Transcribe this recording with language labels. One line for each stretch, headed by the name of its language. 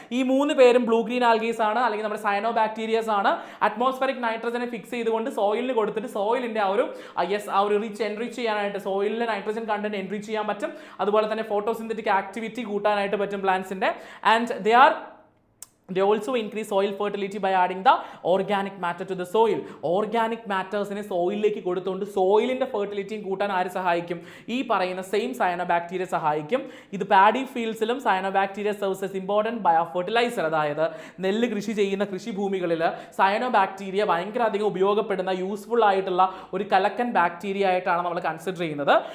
Malayalam: ഈ മൂന്ന് പേരും ബ്ലൂ ഗ്രീൻ ആൽഗീസ് ആണ്, അല്ലെങ്കിൽ നമ്മുടെ സയനോ ബാക്ടീരിയസ് ആണ്. അറ്റ്മോസ്ഫറിക് നൈട്രജനെ ഫിക്സ് ചെയ്തുകൊണ്ട് സോയിലിന് കൊടുത്തിട്ട് സോയിലിന്റെ ആ ഒരു എൻറിച്ച് ചെയ്യാനായിട്ട്, സോയിലിലെ നൈട്രജൻ കണ്ടന്റ് എൻറിച്ച് ചെയ്യാൻ പറ്റും. അതുപോലെ തന്നെ ഫോട്ടോസിന്തറ്റിക് ആക്ടിവിറ്റി കൂട്ടാനായിട്ട് പറ്റും പ്ലാന്റ്സിന്റെ.
English: And they are They also increase soil fertility by adding the organic matter to the soil.
Malayalam: Organic matters-നെ സോയിലിലേക്ക് കൊടുത്തുകൊണ്ട് സോയിലിൻ്റെ ഫെർട്ടിലിറ്റിയും കൂട്ടാൻ ആര് സഹായിക്കും? ഈ പറയുന്ന സെയിം സയനോബാക്ടീരിയ സഹായിക്കും. ഇത് paddy ഫീൽഡ്സിലും
English: Cyanobacteria serves as important biofertiliser.
Malayalam: അതായത് നെല്ല് കൃഷി ചെയ്യുന്ന കൃഷിഭൂമികളിൽ സയനോബാക്ടീരിയ ഭയങ്കര അധികം ഉപയോഗപ്പെടുന്ന യൂസ്ഫുൾ ആയിട്ടുള്ള ഒരു കലക്കൻ ബാക്ടീരിയ ആയിട്ടാണ് നമ്മൾ കൺസിഡർ ചെയ്യുന്നത്.